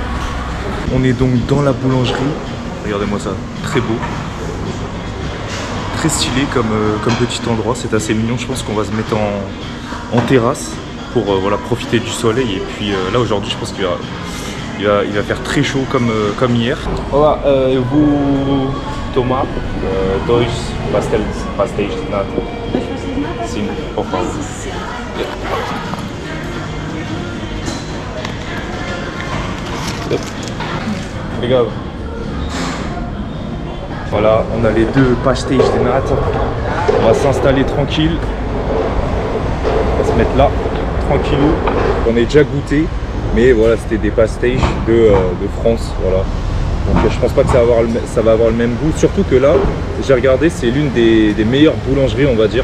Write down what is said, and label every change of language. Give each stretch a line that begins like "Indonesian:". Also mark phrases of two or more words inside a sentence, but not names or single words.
French: On est donc dans la boulangerie, regardez-moi ça, très beau, très stylé comme petit endroit, c'est assez mignon. Je pense qu'on va se mettre en terrasse pour voilà, profiter du soleil. Et puis là aujourd'hui je pense qu'il va faire très chaud comme hier.
Portuguese: Olá, eu vou tomar dois pastéis de nata. Sim, por favor. Obrigado.
French: Voilà, on a les deux pastéis de nata. On va s'installer tranquille. On va se mettre là, tranquillou. On est déjà goûté, mais voilà, c'était des pastéis de France, voilà. Donc je pense pas que ça va avoir le même goût. Surtout que là, j'ai regardé, c'est l'une des meilleures boulangeries, on va dire.